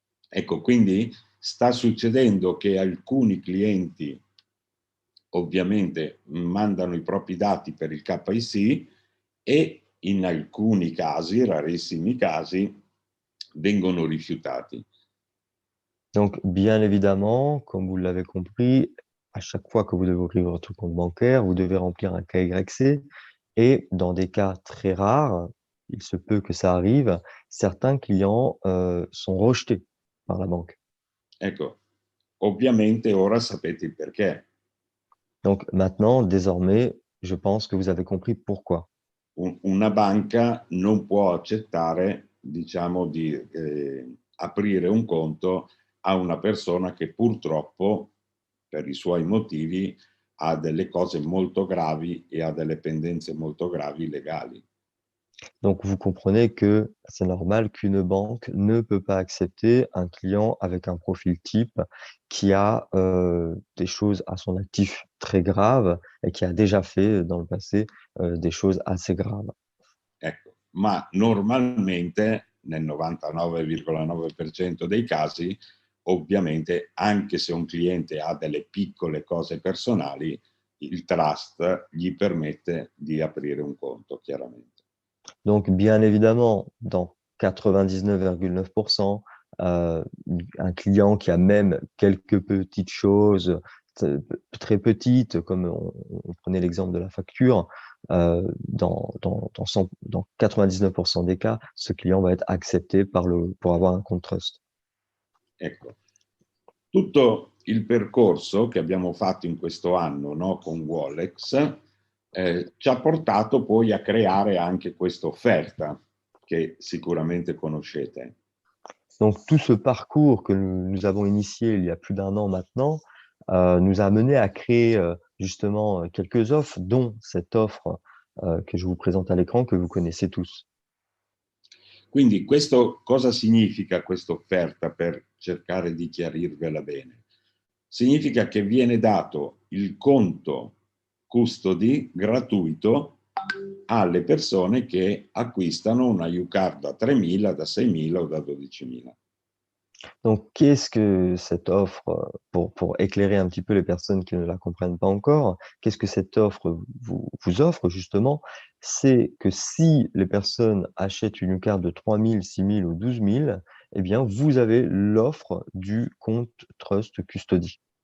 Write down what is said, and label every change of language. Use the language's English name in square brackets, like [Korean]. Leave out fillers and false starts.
[Italian] Ecco, quindi sta succedendo che alcuni clienti ovviamente mandano i propri dati per il KYC e in alcuni casi, rarissimi casi, vengono rifiutati. [French] Donc, bien évidemment, comme vous l'avez compris, à chaque fois que vous devez ouvrir votre compte bancaire, vous devez remplir un KYC et dans des cas très rares, il se peut que ça arrive, certains clients, sont rejetés par la banque. [Italian] Ecco, ovviamente ora sapete il perché. [French] Donc maintenant, désormais, je pense que vous avez compris pourquoi. [Italian] Una banca non può accettare, diciamo, di aprire un conto a una persona che purtroppo, per i suoi motivi, ha delle cose molto gravi e ha delle pendenze molto gravi legali. [French] Donc vous comprenez que c'est normal qu'une banque ne peut pas accepter un client avec un profil type qui a, des choses à son actif très graves et qui a déjà fait dans le passé, des choses assez graves. [Italian] Ecco, ma normalmente nel 99,9% dei casi, ovviamente, anche se un cliente ha delle piccole cose personali, il trust gli permette di aprire un conto, chiaramente. [French] Donc bien évidemment, dans 99,9 un client qui a même quelques petites choses t très petites, comme on prenait l'exemple de la facture, dans 99 des cas, ce client va être accepté pour avoir un compte trust. [Italian] Ecco, tutto il percorso che abbiamo fatto in questo anno, no, con Wallex, ci ha portato poi a creare anche questa offerta che sicuramente conoscete. [French] Donc tout ce parcours que nous avons initié il y a plus d'un an maintenant, nous a amené à créer, justement, quelques offres, dont cette offre, que je vous présente à l'écran, que vous connaissez tous. [Italian] Quindi questo cosa significa questa offerta per cercare di chiarirvela bene? Significa che viene dato il conto custody gratuito alle persone che acquistano una U-Card da 3.000, da 6.000 o da 12.000. [French] Donc qu'est-ce que cette offre, pour éclairer un petit peu les personnes qui ne la comprennent pas encore, qu'est-ce que cette offre vous offre justement? C'est que si les personnes achètent une carte de 3 000, 6 000 ou 12 000, eh bien vous avez l'offre du compte Trust Custody.